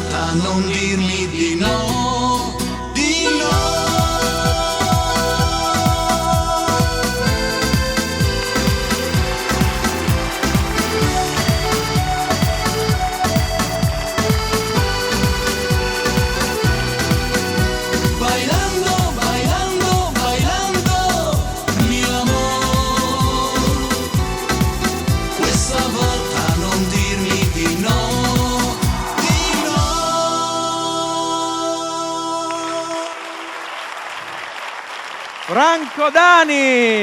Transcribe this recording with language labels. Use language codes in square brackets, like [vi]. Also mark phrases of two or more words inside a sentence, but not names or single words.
[it] volta non dirmi di no, di no. [es] Bailando, bailando, bailando, [it] mio amor, questa volta non dirmi di no, di no. Franco Dani!